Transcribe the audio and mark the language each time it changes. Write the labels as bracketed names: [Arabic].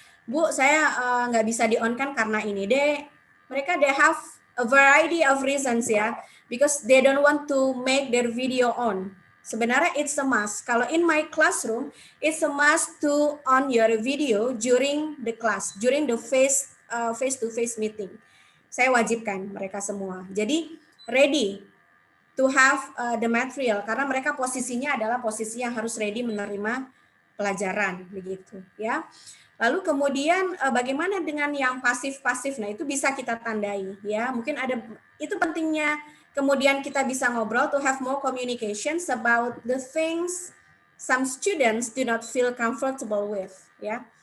[Indonesian] Bu, saya nggak bisa di-on-kan karena ini deh. [English] Mereka they have a variety of reasons ya, because they don't want to make their video on. Sebenarnya it's a must. Kalau in my classroom, it's a must to on your video during the class, during the face-to-face meeting. [Indonesian] Saya wajibkan mereka semua. Jadi [English] ready to have the material, [Indonesian] karena mereka posisinya adalah posisi yang harus ready menerima pelajaran begitu ya. Lalu kemudian bagaimana dengan yang pasif-pasif? Nah, itu bisa kita tandai ya. Mungkin ada, itu pentingnya kemudian kita bisa ngobrol [English] to have more communications about the things some students do not feel comfortable with [Indonesian] ya.